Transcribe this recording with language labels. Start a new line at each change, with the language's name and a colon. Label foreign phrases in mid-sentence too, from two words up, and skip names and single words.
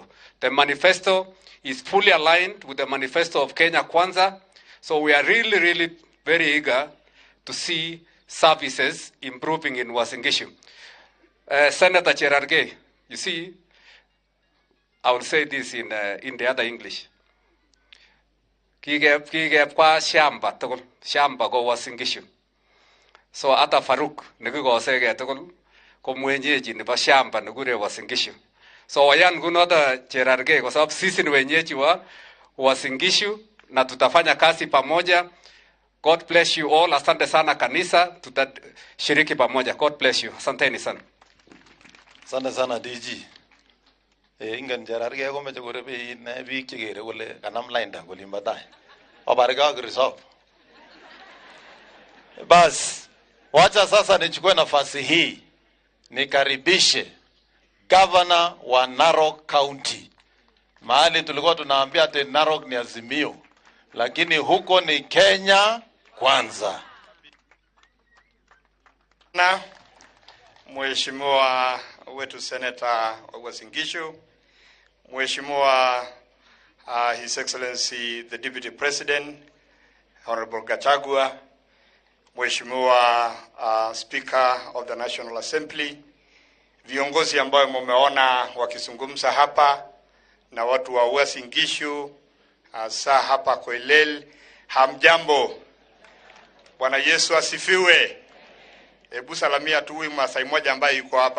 English: The manifesto is fully aligned with the manifesto of Kenya Kwanza, so we are really, really very eager to see services improving in Uasin Gishu. Senator Cherargei, you see, I will say this in the other English.
Kalenjin: Kigep
Swahili: kwa shamba
Kalenjin: tugul, shamba go Uasin Gishu. So ata Faruk nigigosege tugul ko mwenyeji nebo shamba nigure Uasin Gishu.
Swahili: So
Kalenjin: wayan gunoda
Swahili: Cherargei kwa sababu sisi ni wenyeji wa Uasin Gishu na tutafanya kazi pamoja
English: God bless you all.
Swahili: Asante sana kanisa, tutashiriki pamoja.
English: God bless you.
Swahili: Asanteni sana. Asante sana DG.
Kalenjin: Ingen jararge ko meche korebe ne biik chekere kole kanam lainda kolimba tai. Obarega resolve.
Swahili: Bas, wacha sasa nichukue nafasi hii nikaribishe Governor wa Narok County. Mahali tulikuwa tunaambia ati Narok ni Azimio, lakini huko ni Kenya kwanza. Na Mheshimiwa wetu Senator Uasin Gishu,
English: Mheshimiwa His Excellency the Deputy President Honorable Gachagua, Mheshimiwa Speaker of the National Assembly,
Swahili: viongozi ambao mumeona wakizungumza hapa na watu wa Uasin Gishu, saa hapa Koilel, hamjambo. Bwana Yesu asifiwe. Hebu salamia tu huyu Masai mmoja ambaye yuko hapa.